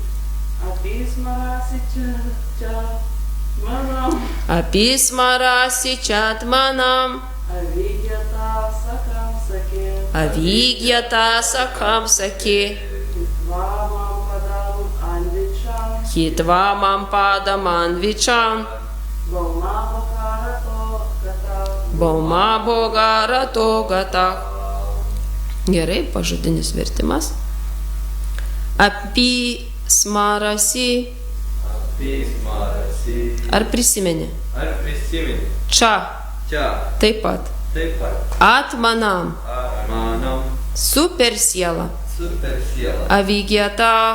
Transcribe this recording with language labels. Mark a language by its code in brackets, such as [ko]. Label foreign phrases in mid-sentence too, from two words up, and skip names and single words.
[sa] अपिस्मरसि चात्मानम् अविज्ञात सखं सखे हित्वामां पदम् अन्विच्छन् भौम भोगरतो गतः. [lt] Gerai, pažodinis vertimas. Apismarasi. Ar prisimeni? Čia. Taip pat. Atmanam. Super siela. Avigyata.